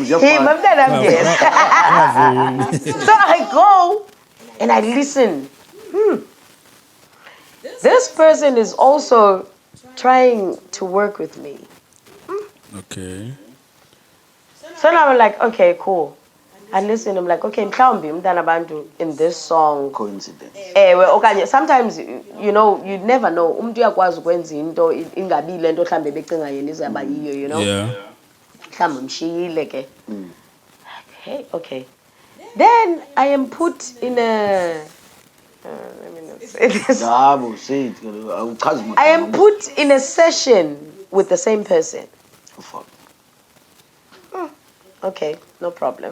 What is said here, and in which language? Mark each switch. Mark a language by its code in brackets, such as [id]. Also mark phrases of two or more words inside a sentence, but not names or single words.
[en] So I go and I listen. This person is also trying to work with me. Okay. So now I'm like, okay, cool. I listen, I'm like, okay, [xh] mhlawumbi umntana bantu [en] in this song. Coincidence. Okanye sometimes you know, you never know. [zu] Umuntu uyakwazi ukwenza into ingabi le nto mhlambe becinga yena izaba yiyo, [en] you know. Yeah. [xh] Mhlawumbe mshiyile ke. [en] Okay. Then I am put in a let me not say this. I am put in a session with the same person. Oh, fuck. Okay, no problem.